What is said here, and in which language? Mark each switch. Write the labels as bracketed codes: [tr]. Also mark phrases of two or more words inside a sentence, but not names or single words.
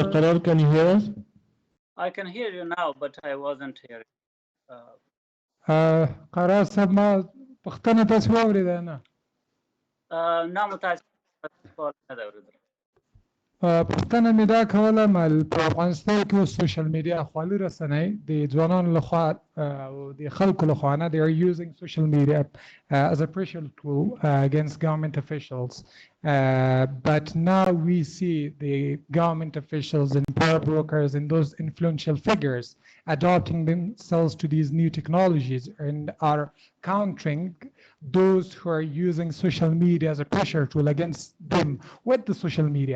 [en] before Qarar, can you hear us? I can hear you now, but I wasn't hearing. [ps] قرار صاحب ما پښتنه تاسو واورېده نه نه متاسف سوال نه دی اورېدلی. پوښتنه مې دا کوله په افغانستان کې اوس [en] social media [ps] خواله رسنۍ د ځوانانو لخوا او د خلکو لخوا نه [en] they are using social media as a pressure tool against government officials. But now we see the government officials and power brokers and those influential figures adopting themselves to these new technologies and are countering those who are using social media as a pressure tool against them with the social media.